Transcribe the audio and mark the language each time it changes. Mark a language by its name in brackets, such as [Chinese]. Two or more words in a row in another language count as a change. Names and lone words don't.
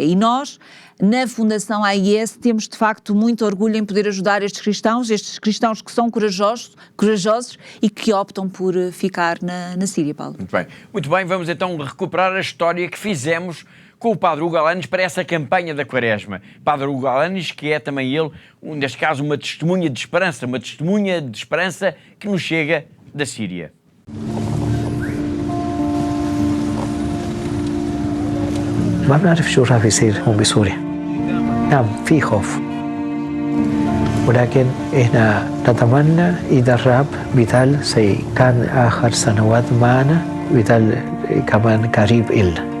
[Portuguese] E nós, na Fundação AIS, temos de facto muito orgulho em poder ajudar estes cristãos que são corajosos e que optam por ficar na Síria, Paulo. Muito bem, vamos então recuperar a história que fizemos com o Padre Hugo Alanes para essa campanha da Quaresma. Padre Hugo Alanes, que é também ele, neste caso, uma testemunha de esperança que nos chega da Síria. [Arabic] ما بنعرف شو راح يصير هون بسوريا. نعم في خوف ولكن احنا نتمنى اذا الرب بيضل كان اخر سنوات معنا بيضل كمان قريب إلنا.